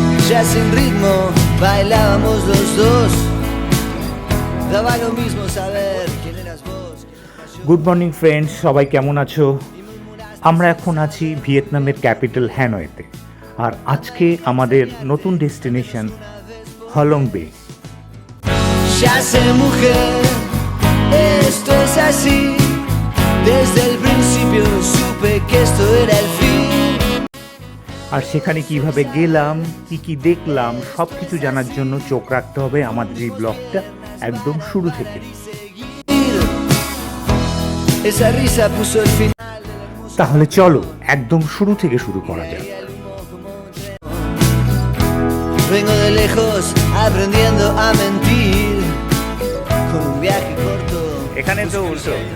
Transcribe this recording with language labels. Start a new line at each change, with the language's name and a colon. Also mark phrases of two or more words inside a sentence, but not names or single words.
Spanish: ya sin ritmo bailábamos los dos. Daba lo mismo saber quién eras vos.
English: Good morning friends,
Bangla: সবাই কেমন আছো? আমরা এখন আছি ভিয়েতনামের ক্যাপিটাল হ্যানয়েতে, আর আজকে আমাদের নতুন ডেস্টিনেশন হলং বে।
Spanish: Ya sé, mujer, esto es así. Desde el principio supe que esto era el fin.
Bangla: আর সেখানে কিভাবে গেলাম, কি কি দেখলাম, সব কিছু জানার জন্য চোখ রাখতে হবে আমাদের এই ব্লগটা একদম শুরু থেকে।
Spanish: Esa risa puso el fin.
Bangla: তাহলে চলো একদম শুরু থেকে শুরু করা যাক।
Spanish: Vengo de lejos aprendiendo a mentir con un viaje corto.
Bangla: এখানে তো উল্টো।